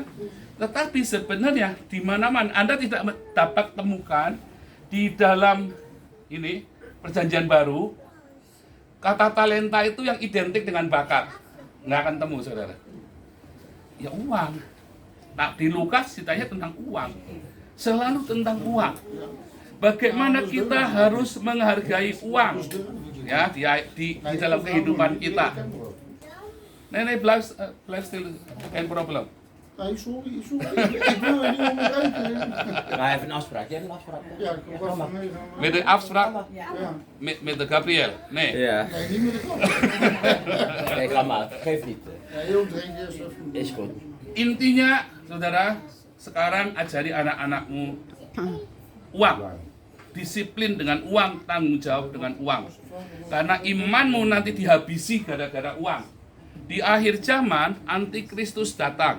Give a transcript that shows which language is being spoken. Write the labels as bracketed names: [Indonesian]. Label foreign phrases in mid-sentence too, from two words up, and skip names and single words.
[Indonesian] Tetapi sebenarnya di mana-mana Anda tidak dapat temukan di dalam ini perjanjian baru kata talenta itu yang identik dengan bakat. Nggak akan temu, saudara. Ya uang. Nah, di Lukas ceritanya tentang uang. Selalu tentang uang. Bagaimana kita harus menghargai uang ya di dalam kehidupan kita. [Dutch] Nee, blijf stil. Geen probleem. Nee, sorry. Ik wil er niet om kijken. Maar even een afspraak. Jij hebt een afspraak? Ja, ik was vanwege... Met de afspraak Ja. met de Gabriel. Nee. Ja. Nee, niet met de klant. Kijk, laat maar. Geef niet. Nee, joh, drink eerst even. Is goed. [Indonesian] Intinya, saudara, sekarang ajari anak-anakmu uang. Disiplin dengan uang, tanggung jawab dengan uang. Karena imanmu nanti dihabisi gara-gara uang. Di akhir zaman, antikristus datang.